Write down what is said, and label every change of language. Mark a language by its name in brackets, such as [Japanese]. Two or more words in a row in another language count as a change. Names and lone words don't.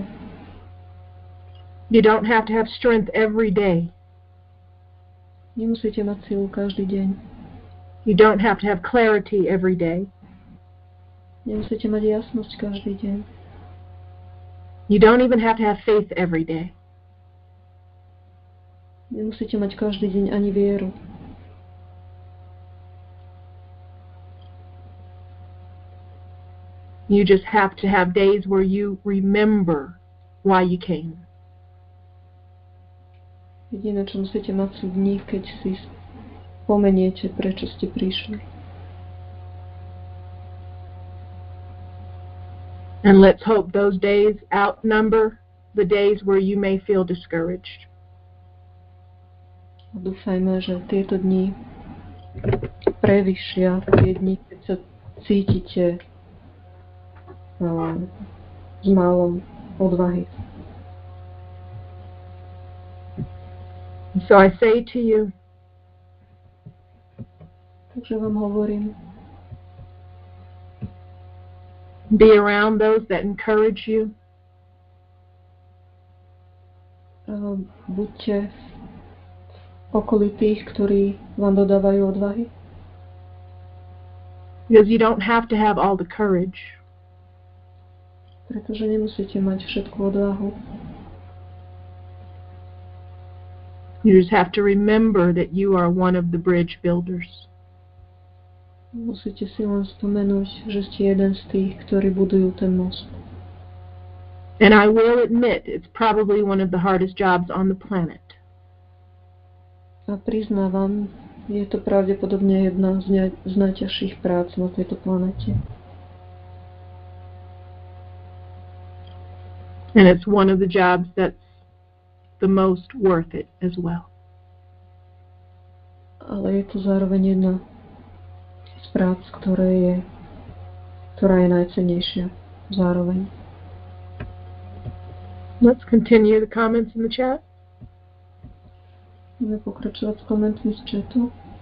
[English] You don't have to have strength every day. [Slovak] Nemusíte mať silu každý deň. [English] You don't have to have clarity every day. [Slovak] Nemusíte mať jasnosť každý deň. [English] You don't even have to have faith every day. [Slovak] Nemusíte mať každý deň ani vieru. [English] You just have to have days where you remember why you came. [Slovak] Jediné, čo musíte mať, sú dni, keď si spomeniete, prečo ste prišli. [English] And let's hope those days outnumber the days where you may feel discouraged. [Slovak] A dúfajme, že tieto dni prevyšia tie dni, keď sa cítite s málom odvahy. [English] So I say to you, [Slovak] Takže vám hovorím, [English] be around those that encourage you. [Slovak] Buďte v okolí tých, ktorí vám dodávajú odvahy. [English] Because you don't have to have all the courage. [Slovak] Pretože nemusíte mať všetku odvahu. [English] You just have to remember that you are one of the bridge builders. [Slovak] Musíte si len spomenúť, že ste jeden z tých, ktorí budujú ten most. [English] And I will admit it's probably one of the hardest jobs on the planet. [Slovak] A priznávam, je to pravdepodobne jedna z najťažších prác na tejto planete. [English] And it's one of the jobs that's the most worth it as well. [Slovak] ale je to zároveň jedna z prác, ktorá je najcennejšia zároveň. [English] Let's continue the comments in the chat. [Slovak] Budeme pokračovať s komentmi z chatu.